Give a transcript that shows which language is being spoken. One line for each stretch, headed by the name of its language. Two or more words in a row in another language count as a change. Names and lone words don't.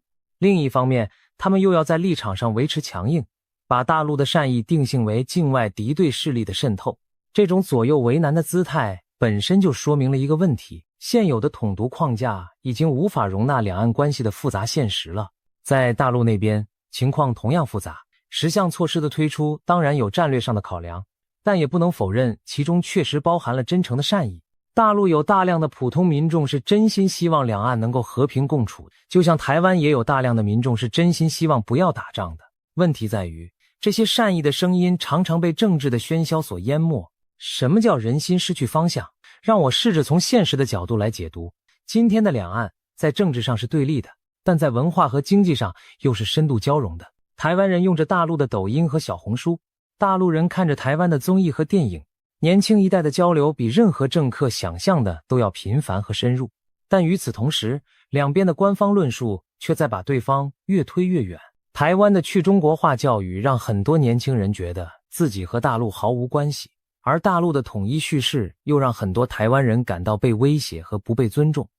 Chinese: 另一方面，他們又要在立場上維持強硬，把大陸的善意定性為境外敵對勢力的滲透。這種左右為難的姿態本身就說明了一個問題：現有的統獨框架已經無法容納兩岸關係的複雜現實了。在大陸那邊，情況同樣複雜。10項措施的推出當然有戰略上的考量，但也不能否認其中確實包含了真誠的善意。大陸有大量的普通民眾是真心希望兩岸能夠和平共處，就像台灣也有大量的民众是真心希望不要打仗的。問題在於，這些善意的聲音常常被政治的喧囂所淹沒。什麼叫人心失去方向？讓我試着從現實的角度來解讀。今天的兩岸在政治上是對立的，但在文化和經濟上又是深度交融的。台灣人用着大陸的抖音和小紅書，大陸人看着台灣的綜藝和電影，年輕一代的交流比任何政客想象的都要頻繁和深入。但與此同時，兩邊的官方論述卻在把對方越推越遠。台灣的去中國化教育讓很多年輕人覺得自己和大陸毫無關係，而大陸的統一敘事又讓很多台灣人感到被威脅和不被尊重。